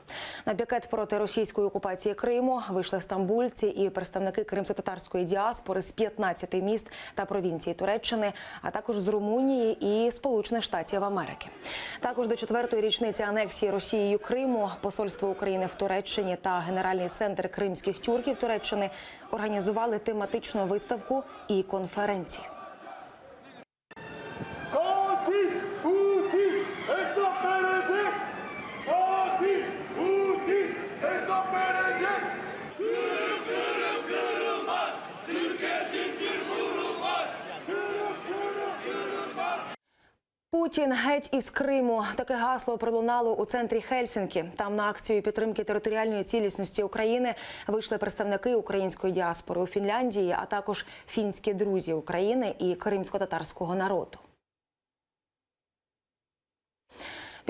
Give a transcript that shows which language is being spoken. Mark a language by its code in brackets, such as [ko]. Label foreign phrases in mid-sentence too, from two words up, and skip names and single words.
[uk] На пікет проти російської окупації Криму вийшли стамбульці і представники кримсько-татарської діаспори з 15 міст та провінцій Туреччини, а також з Румунії і Сполучених Штатів Америки. Також до 4-ї річниці анексії Росією Криму посольство України в Туреччині та Генеральний центр кримських тюрків Туреччини організували тематичну виставку і конференцію. [tr] Katil, Putin, hesap verecek. Katil, Putin, hesap verecek. Kırım, kırım, kırılmaz. Türkiye zincir vurulmaz. Kırım, kırım, kırılmaz. [uk] Путін геть із Криму. Таке гасло пролунало у центрі Хельсінкі. Там на акцію підтримки територіальної цілісності України вийшли представники української діаспори у Фінляндії, а також фінські друзі України і кримсько-татарського народу.